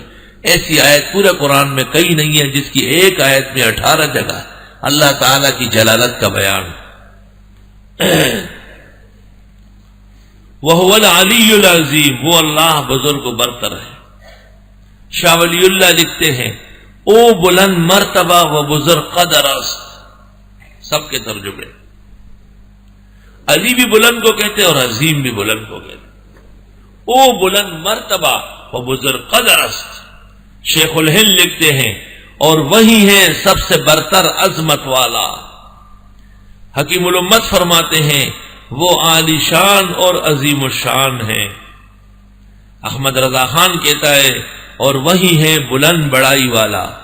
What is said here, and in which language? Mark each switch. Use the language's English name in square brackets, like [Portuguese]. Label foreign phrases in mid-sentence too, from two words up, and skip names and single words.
[Urdu] ایسی آیت پورے قرآن میں کئی نہیں ہے جس کی ایک آیت میں 18 جگہ اللہ تعالی کی جلالت کا بیان۔ [Arabic] وَهُوَ الْعَلِيُّ الْعَظِيمُ، [Urdu] وہ اللہ بزرگ و برتر ہے۔ شاہ ولی اللہ لکھتے ہیں، [Persian] او بلند مرتبہ و بزرگ قدر است، [Urdu] سب کے ترجمے۔ علی بھی بلند کو کہتے اور عظیم بھی بلند کو کہتے۔ [Persian] او بلند مرتبہ و بزرگ قدر است، [Urdu] شیخ الہند لکھتے ہیں، اور وہی ہے سب سے برتر عظمت والا۔ حکیم الامت فرماتے ہیں، وہ عالی شان اور عظیم الشان ہیں۔ احمد رضا خان کہتا ہے، اور وہی ہے بلند بڑائی والا۔